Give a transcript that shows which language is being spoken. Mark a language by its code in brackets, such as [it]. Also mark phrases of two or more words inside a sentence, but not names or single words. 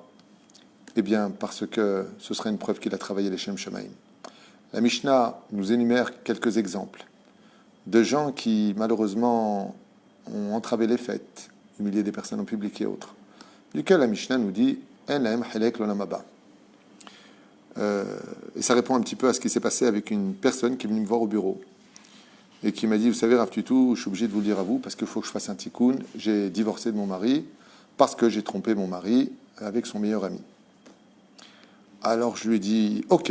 [fr] Eh bien, parce que ce serait une preuve qu'il a travaillé les [he] שם שמים. [fr] La Mishnah nous énumère quelques exemples de gens qui, malheureusement, ont entravé les fêtes, humilié des personnes en public et autres, duquel la Mishnah nous dit « [he] אין להם חלק לעולם הבא ». [fr] Et ça répond un petit peu à ce qui s'est passé avec une personne qui est venue me voir au bureau et qui m'a dit, vous savez, Rav Tutu, je suis obligé de vous le dire à vous parce qu'il faut que je fasse un tikkun. J'ai divorcé de mon mari parce que j'ai trompé mon mari avec son meilleur ami. Alors je lui ai dit, ok.